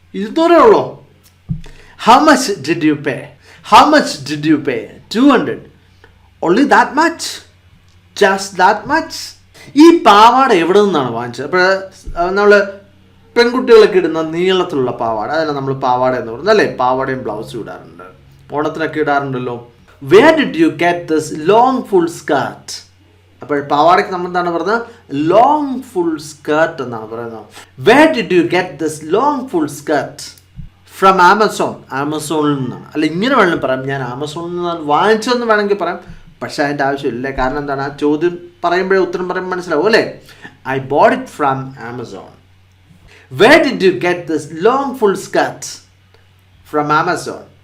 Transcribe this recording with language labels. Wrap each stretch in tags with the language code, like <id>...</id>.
<ml>200 ഉള്ളൂ?</ml> <en>How much did you pay? How much did you pay? 200. Only that much? Just that much?</en> <ml>ഈ പാവാട എവിടെ നിന്നാണ് വാങ്ങിച്ചത്? അപ്പോൾ നമ്മൾ പെൺകുട്ടികളൊക്കെ ഇടുന്ന നീളത്തിലുള്ള പാവാട, അതല്ല നമ്മൾ പാവാട എന്ന് പറയുന്നത് അല്ലേ. പാവാടയും ബ്ലൗസും ഇടാറുണ്ട്, ഓണത്തിനൊക്കെ ഇടാറുണ്ടല്ലോ.</ml> <en>Where did you get this long full skirt?</en> <ml>അപ്പോൾ പാവാടയ്ക്ക് നമ്മൾ എന്താണ് പറയുന്നത്?</ml> <en>long full skirt</en> <ml>എന്നാണ് പറയുന്നത്.</ml> <en>Where did you get this long full skirt? From Amazon.</en> <ml>ആമസോണിൽ നിന്നാണ്. അല്ല ഇങ്ങനെ വേണമെങ്കിൽ പറയാം, ഞാൻ ആമസോണിൽ നിന്നാണ് വാങ്ങിച്ചതെന്ന് വേണമെങ്കിൽ പറയാം. പക്ഷേ അതിൻ്റെ ആവശ്യമില്ല. കാരണം എന്താണ്, ആ ചോദ്യം പറയുമ്പോഴേ ഉത്തരം പറയുമ്പോൾ മനസ്സിലാവും അല്ലേ.</ml> <en>I bought it from Amazon. Where did you get this long full skirt? From Amazon.</en>